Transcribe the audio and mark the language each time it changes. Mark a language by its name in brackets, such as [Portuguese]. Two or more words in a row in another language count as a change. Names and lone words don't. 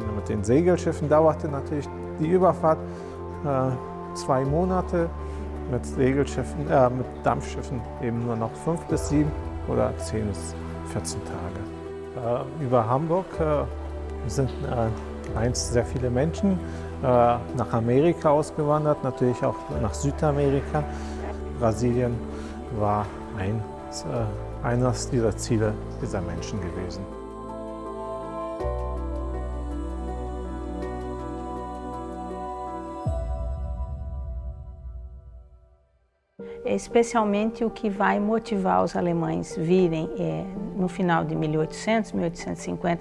[German] Mit den Segelschiffen dauerte natürlich die Überfahrt 2 Monate, mit Dampfschiffen eben nur noch 5 bis 7 oder 10 bis 14 Tage. Über Hamburg sind einst sehr viele Menschen nach Amerika ausgewandert, natürlich auch nach Südamerika. Brasilien war eines dieser Ziele dieser Menschen gewesen. [Portuguese] Especialmente o que vai motivar os alemães virem no final de 1800, 1850,